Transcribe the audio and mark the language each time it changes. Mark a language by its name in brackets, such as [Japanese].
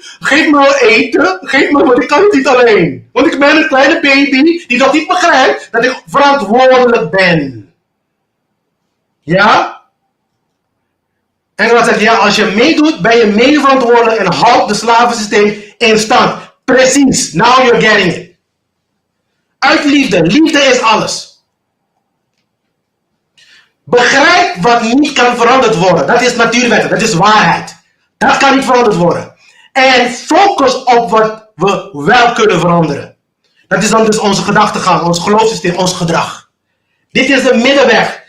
[Dutch] Geef me eten. Geef me, want ik kan het niet alleen. Want ik ben een kleine baby die dat niet begrijpt dat ik verantwoordelijk ben. Ja? En dan zegt hij, ja, als je meedoet, ben je medeverantwoordelijk en houdt de slavensysteem in stand. [English] Precies, now you're getting it. [Dutch] Uit liefde. Liefde is alles. Begrijp wat niet kan veranderd worden. Dat is natuurwetten, dat is waarheid. Dat kan niet veranderd worden. En focus op wat we wel kunnen veranderen. Dat is dan dus onze gedachtegang, ons geloofssysteem, ons gedrag. Dit is de middenweg.